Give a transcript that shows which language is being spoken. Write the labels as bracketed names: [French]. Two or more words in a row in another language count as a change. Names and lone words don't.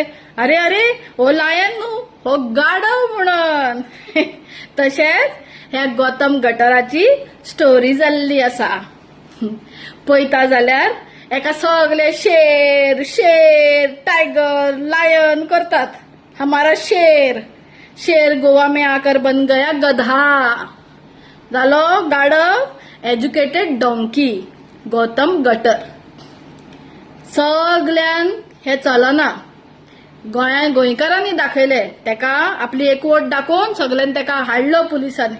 [Konkani] अरे अरे हो लायन न्हू, हो गाडव म्हणून. तशेंच ह्या गौतम गटराची स्टोरी जाल्ली आसा. पळयता जाल्यार एका सगळे शेर शेर [English] tiger lion [Konkani] करतात. [Hindi] हमारा शेर शेर गोवा में आकर बन गया गधा. [Konkani] जालो गाडव [English] educated donkey [Konkani] गौतम गटर. सगळ्यान हे चलना. गोंयकारांनी दाखयले तेका आपली एकवट दाखोवन सगळ्यांनी तेका हाडलो पुलिसांनी.